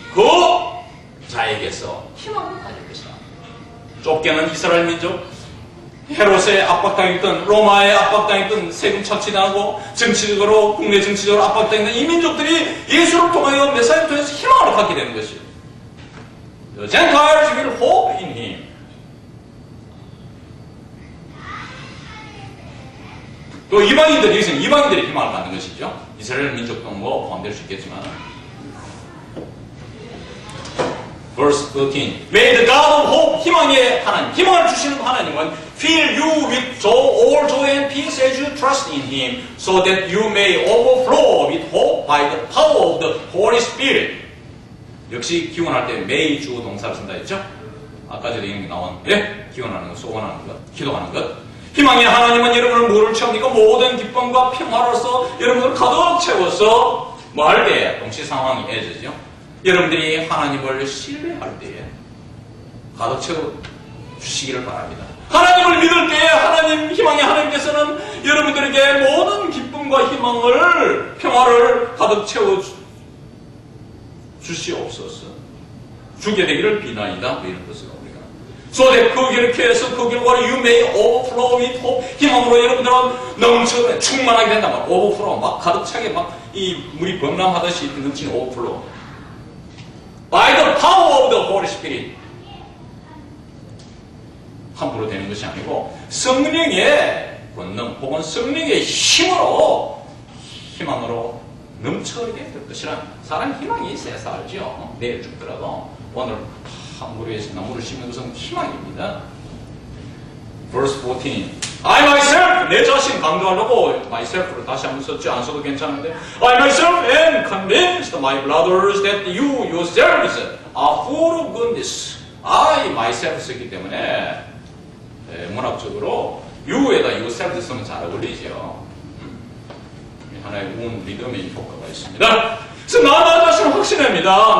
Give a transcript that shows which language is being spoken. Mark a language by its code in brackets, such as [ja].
[ko] 그 자에게서 희망을 가질 것이다. 쫓겨난 이스라엘 민족, 헤롯의 압박당했던, 로마의 압박당했던, 세금 착취당하고 정치적으로, 국내 정치적으로 압박당했던 이 민족들이 예수를 통하여 메시아를 통해서 희망을 갖게 되는 것이에요. [en] The Gentiles will hope in him. [ko] 또 이방인들이, 여기서는 이방인들이 희망을 갖는 것이죠. 이스라엘 민족도 뭐 포함될 수 있겠지만. [en] Verse 13. May the God of hope, [ko] 희망의 하나님, 희망을 주시는 하나님은 [en] fill you with all joy and peace as you trust in Him, so that you may overflow with hope by the power of the Holy Spirit. [ko] 역시 기원할 때 may 주 동사를 쓴다 했죠? 아까 전에 이미 나온 기원하는 것, 소원하는 것, 기도하는 것. 희망의 하나님은 여러분을 뭐를 채웁니까? 모든 기쁨과 평화로서 여러분을 가득 채워서 뭐 할 때? 동시 상황이 애저죠. 여러분들이 하나님을 신뢰할 때에 가득 채워 주시기를 바랍니다. 하나님을 믿을 때에 하나님, 희망의 하나님께서는 여러분들에게 모든 기쁨과 희망을, 평화를 가득 채워 주시옵소서. 주게 되기를 비나이다. 뭐 이런 뜻으로 우리가. [en] So that [ko] 그렇게 해서 그 결과로 [en] you may overflow with hope. [ko] 희망으로 여러분들은 넘쳐 충만하게 된다. 막 overflow, 막 가득 차게 막 이 물이 범람하듯이 넘치는 overflow. [en] By the power of the Holy Spirit. [ko] 함부로 되는 것이 아니고 성령의 권능 혹은 성령의 힘으로 희망으로 넘쳐게 될 것이란 사람 희망이 있어야 살죠. 내일 죽더라도 오늘 무리에서 나무를 심는 것은 희망입니다. [en] Verse 14. I myself, [ko] 내 자신 강조하려고 [en] myself를 [ko] 다시 한번 썼지 안 써도 괜찮은데 [en] I myself am convinced, my brothers, that you yourselves are full of goodness. [ko] I myself 썼기 때문에 문학적으로 you에다 yourself 쓰면 잘 어울리죠. 하나의 운 리듬의 효과가 있습니다. 그래서 나 자신을 확신합니다.